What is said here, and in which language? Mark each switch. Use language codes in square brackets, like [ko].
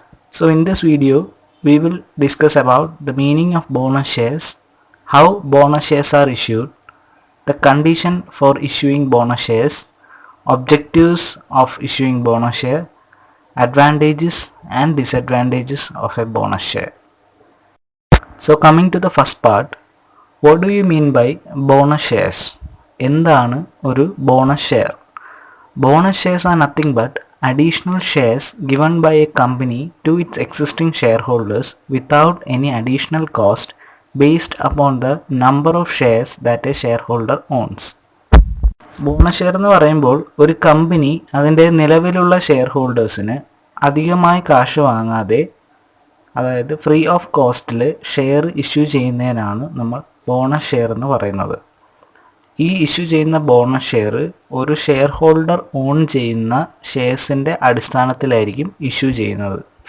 [en] So in this video, we will discuss about the meaning of bonus shares, how bonus shares are issued, the condition for issuing bonus shares, objectives of issuing bonus share, advantages and disadvantages of a bonus share. So coming to the first part, what do you mean by bonus shares? [ml] എന്താണ് ഒരു bonus share? [en] Bonus shares are nothing but additional shares given by a company to its existing shareholders without any additional cost based upon the number of shares that a shareholder owns. [ml] Bonus share എന്ന് പറയുമ്പോൾ ഒരു company അതിൻ്റെ നിലവിലുള്ള share ഹോൾഡേഴ്സിന് അധികമായി കാശ് വാങ്ങാതെ, അതായത് free of കോസ്റ്റിൽ share issue ചെയ്യുന്നതിനാണ് നമ്മൾ ബോണസ് ഷെയർ എന്ന് പറയുന്നത്. ഈ ഇഷ്യൂ ചെയ്യുന്ന ബോണസ് ഷെയർ ഒരു ഷെയർ ഹോൾഡർ ഓൺ ചെയ്യുന്ന ഷെയർസിൻ്റെ അടിസ്ഥാനത്തിലായിരിക്കും ഇഷ്യൂ ചെയ്യുന്നത്.